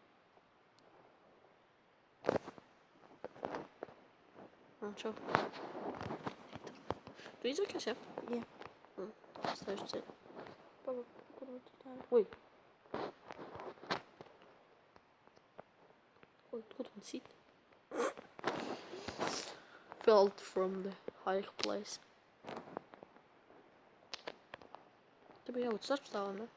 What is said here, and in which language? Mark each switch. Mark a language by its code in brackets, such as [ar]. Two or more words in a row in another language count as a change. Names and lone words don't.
[lv] Un čau. Tu izvakies, jā? Jā. Stājuši ceļu. Paga, kur tu tāda? Ui. Ui, kur tu man sit? [en] Felt from the high place. [lv] Te bija jābūt starpstāvam, ne?